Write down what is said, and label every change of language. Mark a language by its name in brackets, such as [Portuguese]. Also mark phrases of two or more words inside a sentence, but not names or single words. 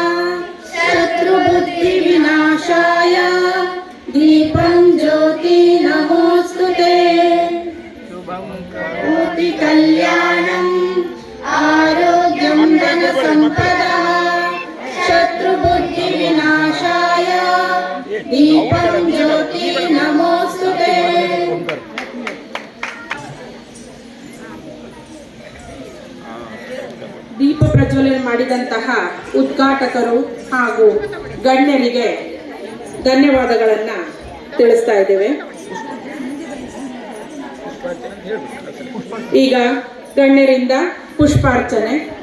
[Sanskrit] शत्रुबुद्धिविनाशाय दीपं ज्योति नमोस्तुते करोति कल्याणं आरोग्यं धनसम्पदां शत्रुबुद्धिविनाशाय दीपं ज्योति नमोस्तुते। [Kannada] ದೀಪ ಪ್ರಜ್ವಲನೆ ಮಾಡಿದಂತಹ ಉದ್ಘಾಟಕರು ಹಾಗೂ ಗಣ್ಯರಿಗೆ ಧನ್ಯವಾದಗಳನ್ನು ತಿಳಿಸ್ತಾ ಇದ್ದೇವೆ. ಈಗ ಗಣ್ಯರಿಂದ ಪುಷ್ಪಾರ್ಚನೆ.